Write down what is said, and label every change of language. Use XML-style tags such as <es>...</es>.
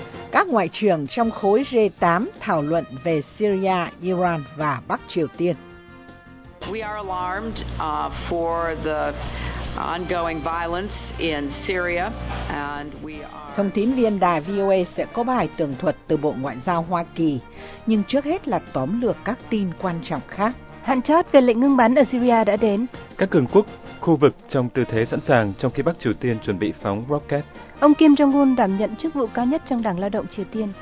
<vi>Các ngoại trưởng trong khối G8 thảo luận về Syria, Iran và Bắc Triều Tiên.</vi> <en>We are alarmed for the ongoing violence in Syria, and we are.</en> <vi>Thông tín viên đài VOA sẽ có bài tường thuật từ Bộ Ngoại giao Hoa Kỳ, nhưng trước hết là tóm lược các tin quan trọng khác. Hạn chót về lệnh ngưng bắn ở Syria đã đến. Các cường quốc khu vực trong tư thế sẵn sàng trong khi Bắc Triều Tiên chuẩn bị phóng rocket. Ông Kim Jong-un đảm nhận chức vụ cao nhất trong Đảng Lao động Triều Tiên.</vi>